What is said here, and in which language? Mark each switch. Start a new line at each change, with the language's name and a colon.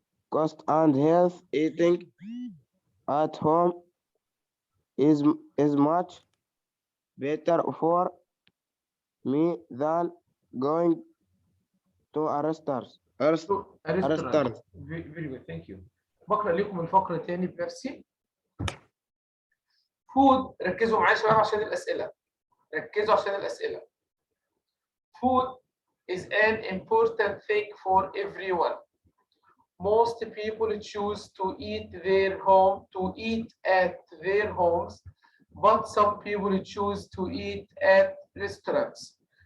English: cost and health, eating at home is much better for me than going to a restaurant. restaurant. Very good, thank you.
Arabic: بقرأ لكم الفقرة تاني بنفسي. Food، ركزوا معايا شباب عشان الأسئلة. ركزوا عشان الأسئلة.
English: Food is an important thing for everyone. Most people choose to eat at their homes, but some people choose to eat at restaurants.